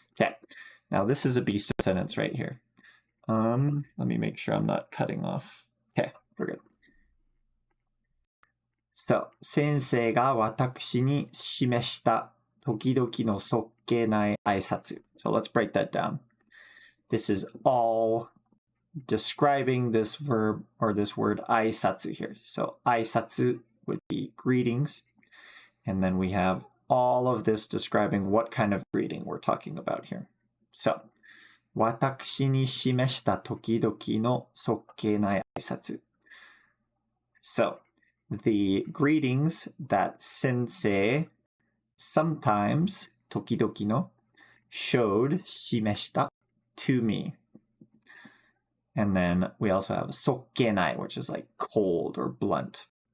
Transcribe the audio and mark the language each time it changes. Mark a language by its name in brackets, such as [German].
[English] Okay, now this is a beast of sentence right here. Let me make sure I'm not cutting off. Okay, we're good. [Japanese] So, 先生が私に示した時々のそっけない挨拶. [English] So let's break that down. This is all describing this verb or this word 挨拶 here. So 挨拶 would be greetings. And then we have all of this describing what kind of greeting we're talking about here. So [Japanese] 私に示した時々のそっけない挨拶. [English] So the greetings that sensei sometimes 時々の showed 示した to me. And then we also have そっけない, which is like cold or blunt.